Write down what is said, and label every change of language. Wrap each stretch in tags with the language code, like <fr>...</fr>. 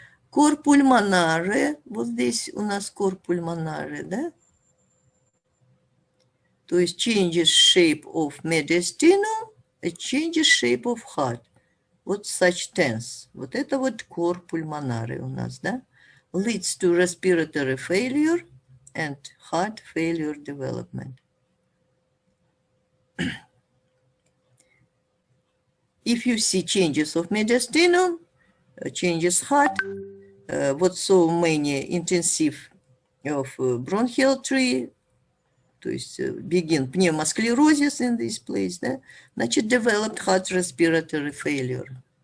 <ru>Cor pulmonare, вот здесь у нас cor pulmonare, да? То есть</ru> <en>changes shape of mediastinum, changes shape of heart.</en> <ru>Вот</ru> <en>such tense.</en> <ru>Вот это вот cor pulmonare у нас, да?</ru> <en>Leads to respiratory failure and heart failure development. If you see changes of mediastinum, changes heart, what so many intensive of bronchial tree,</en> <ru>то есть</ru> <en>begin pneumosclerosis in this place,</en> <ru>да, значит</ru> <en>developed heart respiratory failure.</en>